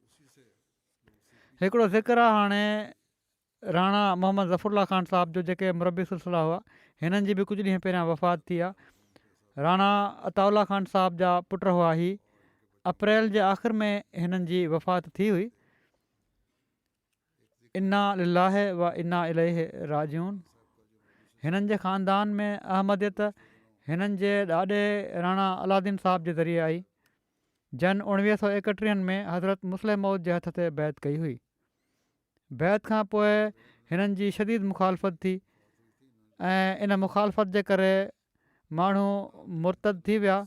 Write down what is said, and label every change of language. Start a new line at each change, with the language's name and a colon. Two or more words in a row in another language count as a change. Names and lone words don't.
Sindhi: हिकिड़ो ज़िक्र आहे हाणे राणा मोहम्मद ज़फ़रुल्ला ख़ान साहब जो, जेके मुरबी सिलसिला हुआ। हिननि जी बि कुझु ॾींहं पहिरियां वफ़ात थी आहे। राणा अताउल्ला ख़ान साहब जा पुट हुआ। ही अप्रैल जे आख़िर में हिननि जी वफ़ात थी हुई।
Arabic: إنا لله وإنا إليه راجعون.
Sindhi: हिननि जे ख़ानदान में अहमदियत हिननि जे ॾाॾे राणा अलादीन साहब जे ज़रिए आई, जन 1931 में हज़रत मुस्लिम मौद जे हथ ते बैत कई हुई। बैत खां पोइ हिननि जी शदीद मुखालफ़त थी ऐं इन मुखालफ़त जे करे माण्हू मुर्तद थी विया।